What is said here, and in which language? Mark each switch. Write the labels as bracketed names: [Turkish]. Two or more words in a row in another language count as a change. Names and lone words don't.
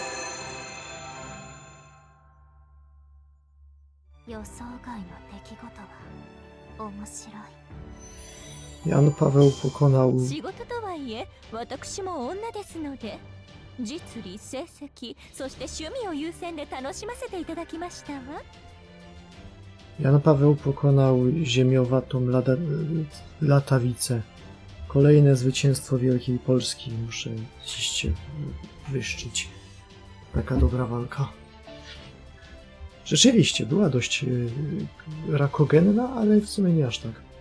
[Japanese] 予想外の出来事は面白い。 [Polish] Jan Paweł pokonał... [Japanese] 仕事とはいえ、私も女ですので、実利、成績、そして趣味を優先で楽しませていただきましたわ。 [Polish] Jan Paweł pokonał ziemiowatą latawicę. Kolejne zwycięstwo Wielkiej Polski. Muszę dziś wyszczyć. Taka dobra walka. Rzeczywiście, była dość rakogenna, ale w sumie nie aż tak.